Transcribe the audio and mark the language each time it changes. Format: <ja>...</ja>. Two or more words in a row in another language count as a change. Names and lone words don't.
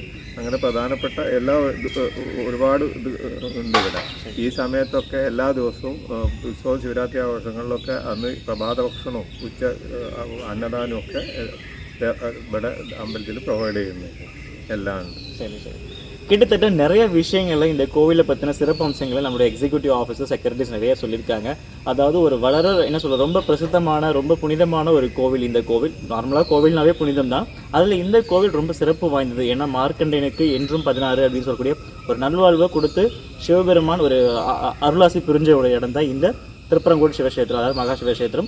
<ml>അങ്ങനെ പ്രധാനപ്പെട്ട എല്ലാ ഒരുപാട് ഉണ്ട് ഇവിടെ. ഈ സമയത്തൊക്കെ എല്ലാ ദിവസവും ഉത്സവം, ശിവരാത്രി ആഘോഷങ്ങളിലൊക്കെ അന്ന് പ്രഭാത ഭക്ഷണവും അന്നദാനവും ഒക്കെ ഇവിടെ അമ്പലത്തിൽ പ്രൊവൈഡ് ചെയ്യുന്നുണ്ട്. എല്ലാം ഉണ്ട്.</ml> <ta>கிட்டத்தட்ட நிறைய விஷயங்கள்ல இந்த கோவிலை பற்றின சிறப்பு அம்சங்களை நம்மளுடைய</ta> <en>executive officer,</en> <ta>செக்ரட்டரிஸ் நிறைய சொல்லியிருக்காங்க. அதாவது ஒரு ரொம்ப ரொம்ப பிரசித்தமான, ரொம்ப புனிதமான ஒரு கோவில் இந்த கோவில். நார்மலாக கோவில்னாவே புனிதம் தான். அதில் இந்த கோவில் ரொம்ப சிறப்பு வாய்ந்தது. ஏன்னா மார்க்கண்டேயனுக்கு என்றும் 16 அப்படின்னு சொல்லக்கூடிய ஒரு நல்வாழ்வை கொடுத்து சிவபெருமான் ஒரு அருளாசி புரிஞ்ச ஒரு இடம் தான் இந்த திருப்பரங்கோடு சிவக்ஷேத்திரம், அதாவது மகா சிவக்ஷேத்திரம்.</ta>